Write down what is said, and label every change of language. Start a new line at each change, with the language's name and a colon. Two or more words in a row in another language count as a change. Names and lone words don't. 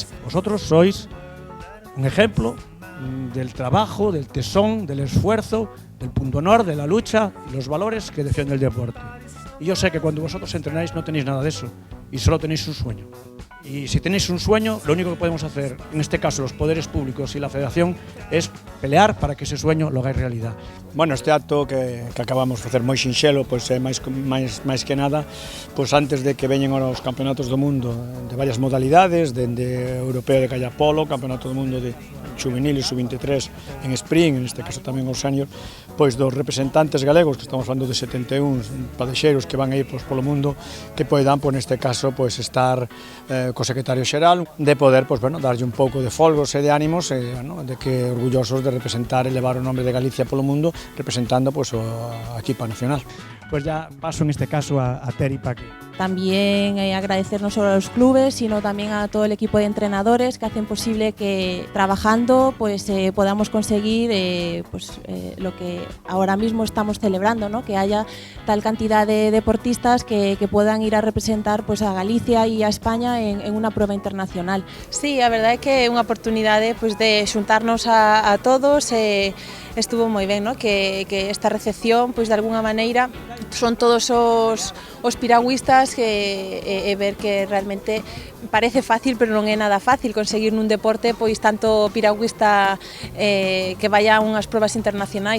Spanish: Vosotros sois un ejemplo del trabajo, del tesón, del esfuerzo, del punto honor, de la lucha y los valores que defiende el deporte. Y yo sé que cuando vosotros entrenáis no tenéis nada de eso y solo tenéis un sueño. Y si tenéis un sueño, lo único que podemos hacer, en este caso los poderes públicos y la federación, es pelear para que ese sueño lo hagáis realidad. Bueno,
Galician: este acto que acabamos de facer moi sinxelo, pois é máis que nada, pois antes de que veñen os campeonatos do mundo de varias modalidades, dende europeo de calla polo, campeonato do mundo de juvenil e sub-23 en sprint, neste caso tamén os senior, pois dos representantes galegos, que estamos falando de 71 padexeiros que van a ir polo mundo, que poidan, neste caso, estar co secretario xeral, de poder, darlle un pouco de folgos e de ánimos, de que orgullosos de representar e levar o nome de Galicia polo mundo, representando a equipa nacional.
Spanish: Pues ya paso en este caso a Teri para que... También agradecer no solo a los clubes, sino también a todo el equipo de entrenadores que hacen posible que trabajando podamos conseguir lo que ahora mismo estamos celebrando, ¿no? Que haya tal cantidad de deportistas que puedan ir a representar a Galicia e a España
Galician: en unha
Spanish: prueba internacional.
Galician: Sí, a verdade é que é unha oportunidade de xuntarnos a todos, estuvo moi ben, ¿no? que esta recepción, de alguna maneira, son todos os piragüistas e ver que realmente parece fácil, pero non é nada fácil conseguir nun deporte tanto piragüista que vaya a unhas probas internacionais.